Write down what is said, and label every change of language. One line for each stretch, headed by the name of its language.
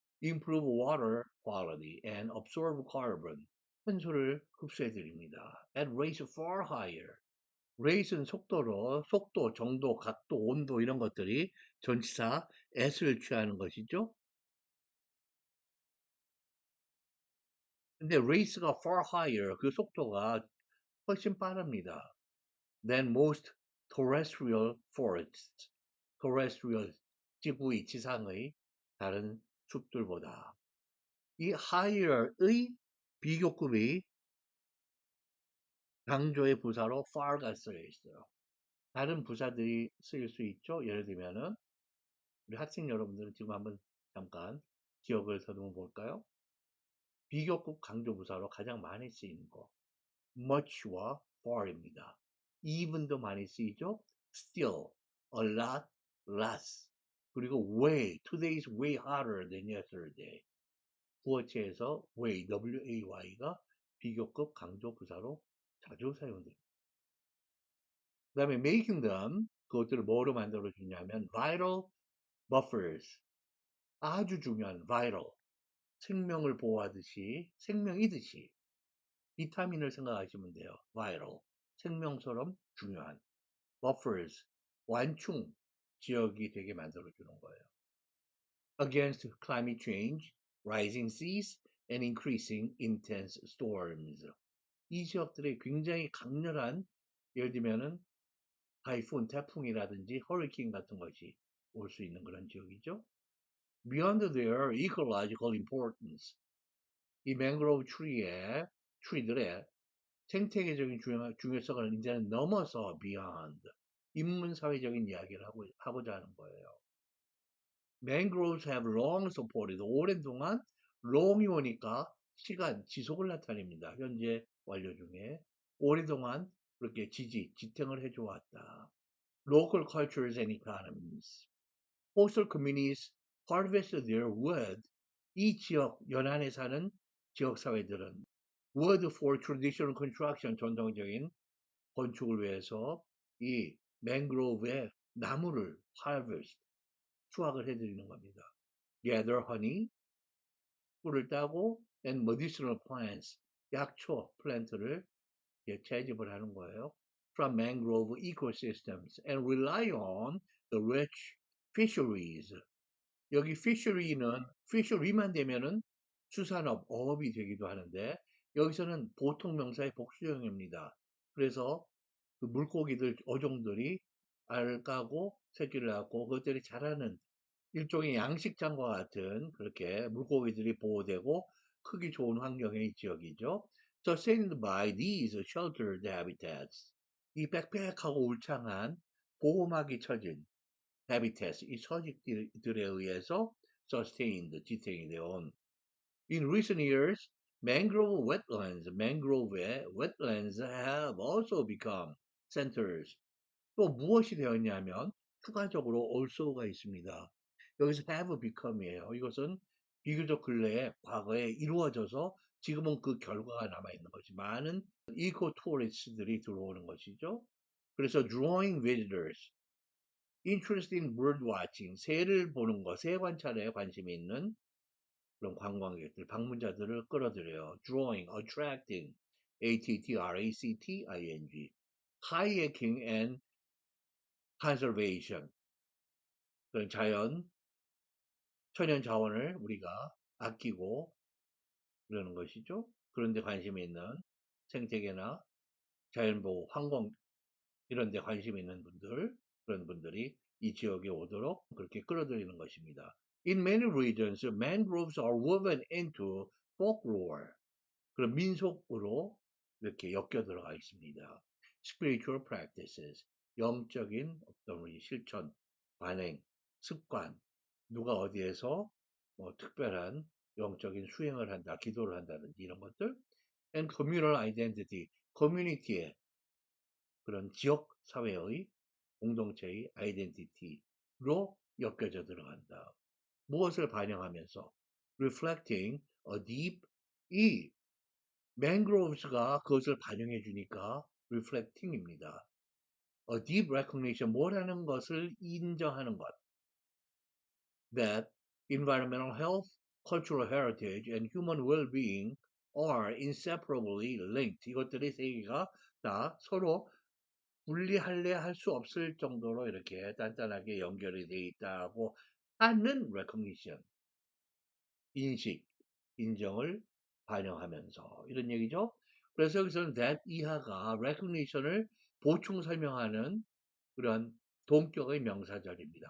English: Improve water quality and absorb carbon
Korean: 탄소를 흡수해 드립니다.
English: At rates far higher
Korean: rate는 속도로 속도, 정도, 각도, 온도 이런 것들이 전치사 s를 취하는 것이죠. 근데 race가
English: far higher
Korean: 그 속도가 훨씬 빠릅니다.
English: than most terrestrial forests.
Korean: terrestrial 지구의 지상의 다른 숲들보다 이 higher의 비교급이 강조의 부사로 far가 쓰여 있어요. 다른 부사들이 쓰일 수 있죠. 예를 들면은 우리 학생 여러분들은 지금 한번 잠깐 기억을 더듬어 볼까요? 비교급 강조 부사로 가장 많이 쓰이는 거 much와 far입니다. even도 많이 쓰이죠.
English: still, a lot, less.
Korean: 그리고
English: way, today is way hotter than yesterday.
Korean: 구어체에서 way, way가 비교급 강조 부사로 자주 사용됩니다. 그 다음에
English: making them,
Korean: 그것들을 뭐로 만들어주냐면
English: vital buffers,
Korean: 아주 중요한 vital, 생명을 보호하듯이, 생명이듯이 비타민을 생각하시면 돼요. vital, 생명처럼 중요한 buffers, 완충 지역이 되게 만들어주는 거예요.
English: Against climate change, rising seas, and increasing intense storms.
Korean: 이 지역들이 굉장히 강렬한 예를 들면은 타이푼, 태풍이라든지 허리케인 같은 것이 올 수 있는 그런 지역이죠.
English: Beyond their ecological importance,
Korean: 이 맹그로브 트리들의 생태계적인 중요성을 이제는 넘어서 beyond, 인문사회적인 이야기를 하고자 하는 거예요.
English: Mangroves have long supported,
Korean: 오랜 동안 long이 오니까 시간, 지속을 나타냅니다. 현재 완료 중에 오랫동안 그렇게 지탱을 해줘 왔다.
English: Local cultures and economies. Coastal communities harvest their wood.
Korean: 이 지역, 연안에 사는 지역 사회들은
English: wood for traditional construction,
Korean: 전통적인 건축을 위해서 이 맹그로브의 나무를 harvest, 수확을 해드리는 겁니다.
English: Gather honey,
Korean: 꿀을 따고
English: and medicinal plants,
Korean: 약초 플랜트를 채집을 하는 거예요.
English: From mangrove ecosystems and rely on the rich fisheries.
Korean: 여기 fishery만 되면은 수산업, 어업이 되기도 하는데 여기서는 보통 명사의 복수형입니다. 그래서 그 물고기들, 어종들이 알을 까고 새끼를 낳고 그것들이 자라는 일종의 양식장과 같은 그렇게 물고기들이 보호되고 크기 좋은 환경의 지역이죠.
English: Sustained by these sheltered habitats.
Korean: 이 빽빽하고 울창한 보호막이 쳐진 habitats, 이 서식들에 의해서 sustained, 지탱이 되어 온.
English: In recent years, mangrove wetlands, mangrove의 wetlands have also become centers.
Korean: 또 무엇이 되었냐면 추가적으로 also가 있습니다. 여기서 have become이에요. 이것은 비교적 근래에 과거에 이루어져서 지금은 그 결과가 남아있는 것이 많은 이코 투어리스트들이 들어오는 것이죠. 그래서
English: drawing visitors, interest in bird watching,
Korean: 새를 보는 것, 새 관찰에 관심이 있는 그런 관광객들, 방문자들을 끌어들여요.
English: drawing, attracting, attracting, kayaking and conservation,
Korean: 그런 천연 자원을 우리가 아끼고 그러는 것이죠. 그런데 관심이 있는 생태계나 자연보호, 환경 이런 데 관심이 있는 분들, 그런 분들이 이 지역에 오도록 그렇게 끌어들이는 것입니다.
English: In many regions, mangroves are woven into folklore.
Korean: 그런 민속으로 이렇게 엮여 들어가 있습니다.
English: Spiritual practices,
Korean: 영적인 어떤 우리 실천, 관행, 습관, 누가 어디에서 뭐 특별한 영적인 수행을 한다, 기도를 한다든지 이런 것들,
English: and communal identity,
Korean: 커뮤니티의 그런 지역 사회의 공동체의 아이덴티티로 엮여져 들어간다. 무엇을 반영하면서
English: reflecting a deep,
Korean: 이 mangroves가 그것을 반영해 주니까 reflecting입니다.
English: a deep recognition,
Korean: 뭐라는 것을 인정하는 것.
English: that environmental health, cultural heritage, and human well-being are inseparably linked.
Korean: 이것들이 세 개가 다 서로 분리할래 할 수 없을 정도로 이렇게 단단하게 연결이 되어 있다고 하는 recognition, 인식, 인정을 반영하면서 이런 얘기죠. 그래서 여기서는 that 이하가 recognition을 보충 설명하는 그런 동격의 명사절입니다.